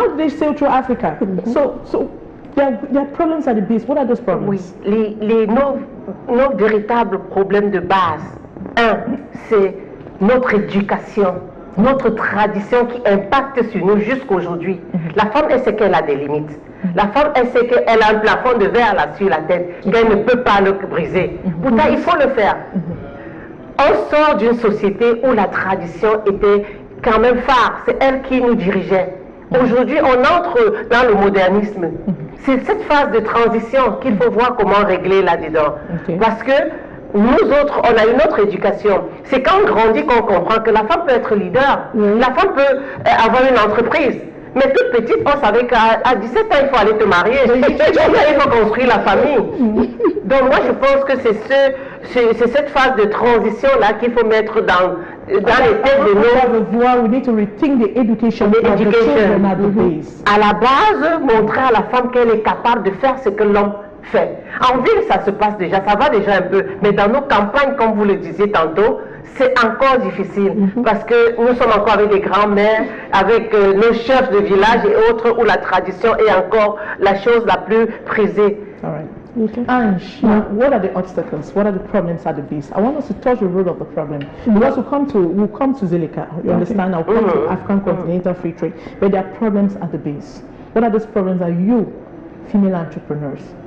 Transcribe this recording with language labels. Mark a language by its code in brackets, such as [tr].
[en] How do they sail through Africa? So there are problems at the base. What are those problems? [fr] Oui, nos véritables problèmes de base. Un, c'est notre éducation, notre tradition qui impacte sur nous jusqu'aujourd'hui. La femme, elle sait qu'elle a des limites. La femme, elle sait qu'elle a un plafond de verre là sur la tête, qu'elle ne peut pas le briser. Pourtant, il faut le faire. On sort d'une société où la tradition était quand même phare. C'est elle qui nous dirigeait. Aujourd'hui, on entre dans le modernisme. C'est cette phase de transition qu'il faut voir comment régler là-dedans. Parce que nous autres, on a une autre éducation. C'est quand on grandit qu'on comprend que la femme peut être leader, la femme peut avoir une entreprise. Mais toute petite, on savait qu'à 17 ans, il faut aller te marier. Il faut construire la famille. Donc moi, je pense que c'est cette phase de transition-là qu'il faut mettre dans les têtes de nos... [en] We need to rethink the education of the children at the base. [fr] À la base, montrer à la femme qu'elle est capable de faire ce que l'homme fait. En ville, ça se passe déjà, ça va déjà un peu. Mais dans nos campagnes, comme vous le disiez tantôt, c'est encore difficile parce que nous sommes encore avec des grands-mères, avec nos chefs de village et autres où la tradition est encore la chose la plus prisée. [en] All right. Okay. Ange, what are the obstacles? What are the problems at the base? I want us to touch the root of the problem. Because we'll come to Zelika, you understand? I'll come to African continental free trade, but there are problems at the base. What are those problems that you, female entrepreneurs?